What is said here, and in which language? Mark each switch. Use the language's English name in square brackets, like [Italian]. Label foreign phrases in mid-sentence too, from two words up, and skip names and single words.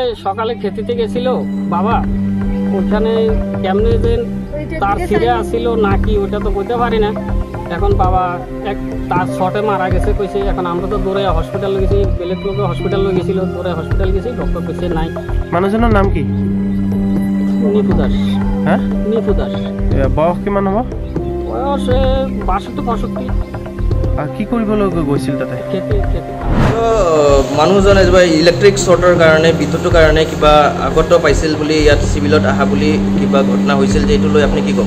[Bangla] সকালে খেতে গেছিল বাবা, ওখানে কেমনে যে তার ছিঁড়ে আসছিল নাকি ওটা তো বলতে পারি না। এখন বাবা তার শটে মারা গেছে কইছে। এখন আমরা তো দৌড়ে হসপিটাল গেছি, বেলেগ লোকে হসপিটাল গেছিল, দৌড়ে হসপিটাল গেছি, ডক্টর কইছে নাই। মানুষজনের নাম কি? নিপু দাস। হ্যাঁ, নিপু দাস। [Assamese] বয়স কিমান হ'ব? বয়স 62-65। আর কি কৰিবলৈ গৈছিল তাতে? খেতি মানুহজনে [English] electric short [Assamese] কাৰণে বিদ্যুতৰ কাৰণে কিবা আগত পাইছিল বুলি ইয়াত চিভিলত অহা বুলি কিবা ঘটনা হৈছিল, যে এইটো লৈ আপুনি কি ক'ব?